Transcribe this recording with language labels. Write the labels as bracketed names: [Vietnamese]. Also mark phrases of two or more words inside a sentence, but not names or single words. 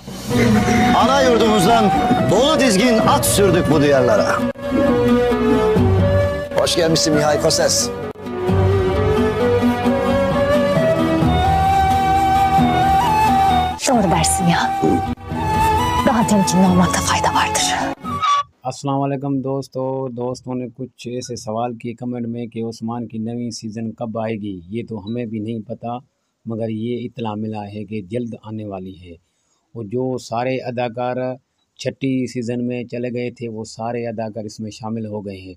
[Turkish] Ana yurdumuzdan dolu dizgin at sürdük bu diyarlara. Hoş gelmişsin Mihail Koses. Doğru dersin ya. Daha temkinli olmakta fayda vardır. [Arabic] السلام عليكم [Hindi] दोस्तों ने कुछ ऐसे सवाल किए कमेंट में कि उस्मान की नवी सीज़न कब आएगी। ये तो हमें भी नहीं पता, मगर ये इत्तला मिला है कि जल्द आने वाली है। और जो सारे अदाकार छठी सीज़न में चले गए थे वो सारे अदाकार इसमें शामिल हो गए हैं।